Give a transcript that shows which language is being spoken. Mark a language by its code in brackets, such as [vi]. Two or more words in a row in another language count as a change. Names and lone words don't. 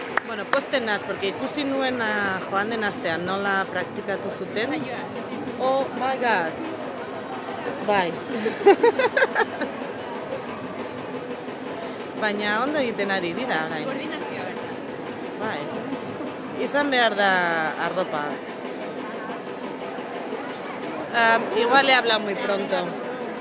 [eu] Bueno, posten naz, porque ikusi nuen joan den astean nola praktikatu zuten. [en] Oh my god! [eu] Bai. Baina ondo egiten ari dira, orain. Koordinazioa, berda. Bai. Izan behar da arropa. [es] Igual he hablado muy pronto.